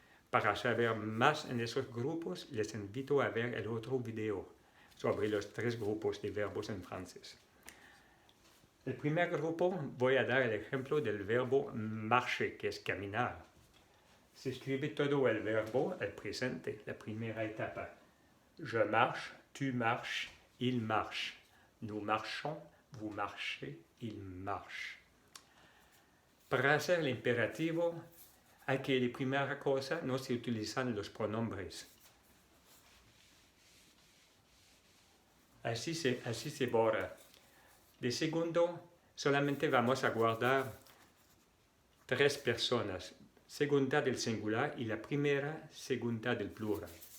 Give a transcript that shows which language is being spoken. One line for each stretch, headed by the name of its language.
Spanish: Para saber más en esos grupos, les invito a ver el otro video sobre los tres grupos de verbos en francés. El primer grupo voy a dar el ejemplo del verbo marcher, que es caminar. Se escribe todo el verbo al presente, la primera etapa.
French: Je marche, tu marches, il marche. Nous marchons, vous marchez, il marche.
Spanish: Para hacer el imperativo, hay que la primera cosa no se utilizan los pronombres. Así se borra. De segundo, solamente vamos a guardar tres personas, segunda del singular y la primera, segunda del plural.